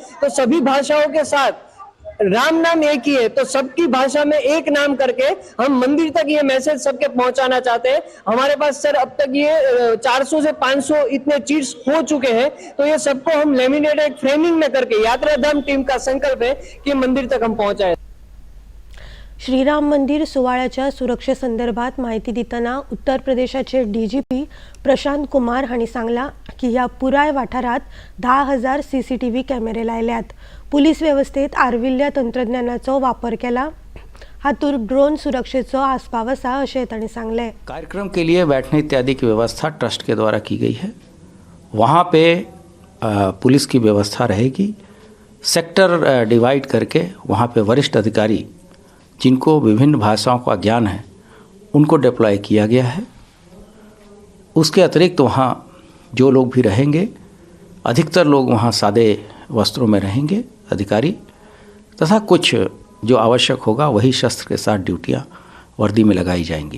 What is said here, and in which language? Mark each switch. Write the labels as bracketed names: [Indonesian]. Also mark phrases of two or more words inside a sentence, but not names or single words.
[Hindi] तो सभी भाषाओं के साथ राम नाम एक ही है, तो सबकी भाषा में एक नाम करके हम मंदिर तक ये मैसेज सबके पहुंचाना चाहते हैं। हमारे पास सर अब तक ये 400 से 500 इतने चीट्स हो चुके हैं, तो ये सबको हम लेमिनेट एक फ्रेमिंग में करके, यात्राधाम टीम का संकल्प है कि मंदिर तक हम पहुंचाए। [Konkani] श्रीराम मंदिर सुवाळ्याच्या सुरक्षेसंदर्भात माहिती दितना उत्तर प्रदेशाचे डीजीपी प्रशांत कुमार हांणी सांगला की ह्या पुराय वाठारात 10,000 [English] CCTV cameras [Konkani] लायल्यात। पुलीस व्यवस्थेत आर्विल्ल्या तंत्रज्ञानाचो वापर केला। हातूंत ड्रोन सुरक्षेचो आस्पाव आसा अशें तांणी सांगले। [Hindi] कार्यक्रम के लिए बैठने इत्यादि की व्यवस्था ट्रस्ट के द्वारा की गई है। वहाँ पे पुलिस की व्यवस्था रहेगी। [English] sector divide [Hindi] करके वहाँ पे वरिष्ठ अधिकारी जिनको विभिन्न भाषाओं का ज्ञान है उनको डिप्लॉय किया गया है। उसके अतिरिक्त वहाँ जो लोग भी रहेंगे, अधिकतर लोग वहाँ सादे वस्त्रों में रहेंगे अधिकारी, तथा कुछ जो आवश्यक होगा वही शस्त्र के साथ ड्यूटियाँ वर्दी में लगाई जाएंगी।